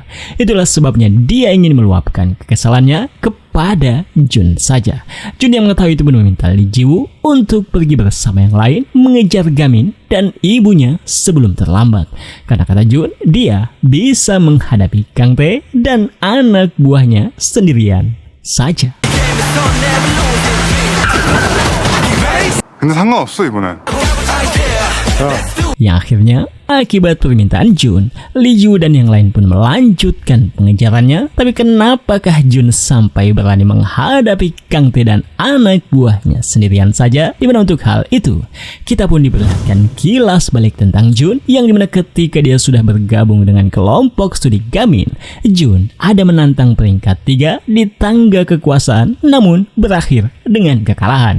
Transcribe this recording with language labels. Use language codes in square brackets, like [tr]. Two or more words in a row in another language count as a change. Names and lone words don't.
[id] Itulah sebabnya dia ingin meluapkan kekesalannya kepada Jun saja. Jun yang mengetahui itu pun meminta Lee Ji-woo untuk pergi bersama yang lain mengejar Gamin dan ibunya sebelum terlambat. Karena kata Jun, dia bisa menghadapi Kang Tae dan anak buahnya sendirian saja. [ko] 근데 상관없어 이번엔. [id] Yang akhirnya akibat permintaan Jun, Lee Ji-woo dan yang lain pun melanjutkan pengejarannya. Tapi kenapakah Jun sampai berani menghadapi Kang Tae dan anak buahnya sendirian saja? Dimana untuk hal itu kita pun diperlihatkan kilas balik tentang Jun, yang dimana ketika dia sudah bergabung dengan kelompok studi Gamin, Jun ada menantang peringkat 3 di tangga kekuasaan namun berakhir dengan kekalahan.